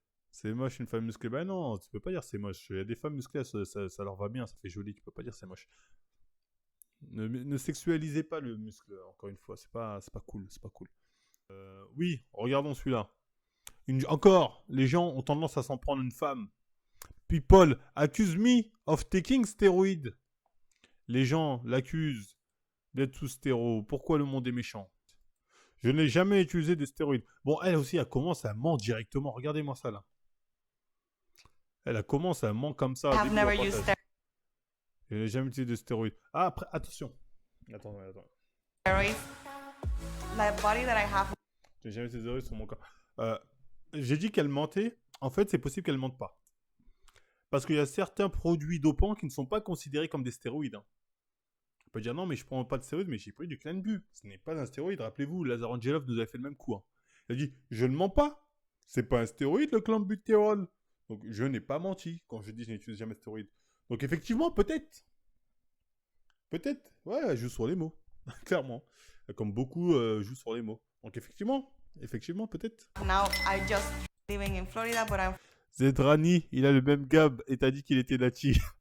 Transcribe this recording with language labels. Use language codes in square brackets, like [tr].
[fr] C'est moche une femme musclée. Ben non, tu peux pas dire c'est moche. Il y a des femmes musclées, ça leur va bien, ça fait joli. Tu peux pas dire c'est moche. Ne sexualisez pas le muscle, encore une fois. C'est pas cool. C'est pas cool. Oui, regardons celui-là. Encore, les gens ont tendance à s'en prendre une femme. [en] People accuse me of taking steroids. [fr] Les gens l'accusent d'être sous stéro. Pourquoi le monde est méchant? Je n'ai jamais utilisé de stéroïdes. Bon, elle aussi, elle commence à mentir directement. Regardez-moi ça, là. Elle a commencé à mentir comme ça. [en] I've never used [fr] Je n'ai jamais utilisé de stéroïdes. Ah, après, attention. Attends. [en] steroids. My body that I have. [fr] Je n'ai jamais utilisé de stéroïdes sur mon corps. J'ai dit qu'elle mentait. En fait, c'est possible qu'elle mente pas. Parce qu'il y a certains produits dopants qui ne sont pas considérés comme des stéroïdes. Hein. On peut dire non, mais je prends pas de stéroïdes, mais j'ai pris du Clenbuterol. Ce n'est pas un stéroïde. Rappelez-vous, Lazar Angelov nous avait fait le même coup. Hein. Il a dit je ne mens pas. C'est pas un stéroïde le Clenbuterol. Donc je n'ai pas menti quand je dis je n'utilise jamais de stéroïdes. Donc effectivement, peut-être. Peut-être. Ouais, elle joue sur les mots. Clairement. Comme beaucoup jouent sur les mots. Donc effectivement, peut-être. [en] Now I just living in Florida, but I'm [fr] Zedrani, il a le même gab et t'as dit qu'il était nati.